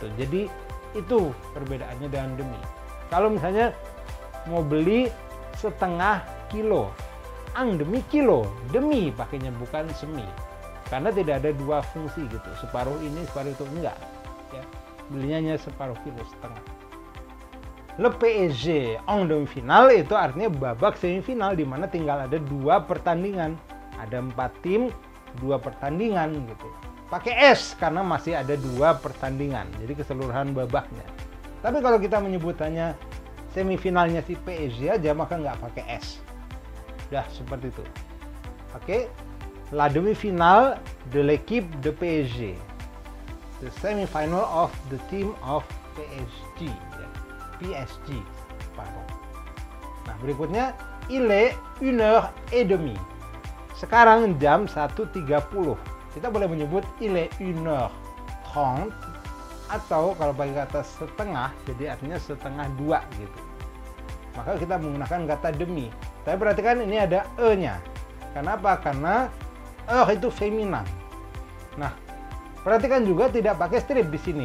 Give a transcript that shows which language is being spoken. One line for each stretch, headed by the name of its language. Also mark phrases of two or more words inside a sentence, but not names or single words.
Indonesian: Jadi itu perbedaannya dengan demi. Kalau misalnya mau beli setengah kilo, demi kilo, demi pakainya bukan semi, karena tidak ada dua fungsi gitu, separuh ini separuh itu enggak ya, belinya hanya separuh kilo, setengah.
French: Le PSG en demi-finale
Indonesian: itu artinya babak semifinal di mana tinggal ada dua pertandingan, ada 4 tim, 2 pertandingan gitu. Pakai S karena masih ada 2 pertandingan, jadi keseluruhan babaknya. Tapi kalau kita menyebutannya semifinalnya si PSG aja, maka nggak pakai S. Udah seperti itu. Oke,
French: la demi-finale de l'équipe de PSG,
English: the semi-final of the team of PSG,
Indonesian: ya. PSG, pardon. Nah, berikutnya
French: il est 1h30.
Indonesian: Sekarang jam 1.30. Kita boleh menyebut
French: il est 1h30
Indonesian: atau kalau pakai kata setengah, jadi artinya setengah 2 gitu. maka kita menggunakan kata demi. Tapi perhatikan ini ada e-nya. Kenapa? Karena itu feminan. Nah, perhatikan juga tidak pakai strip di sini.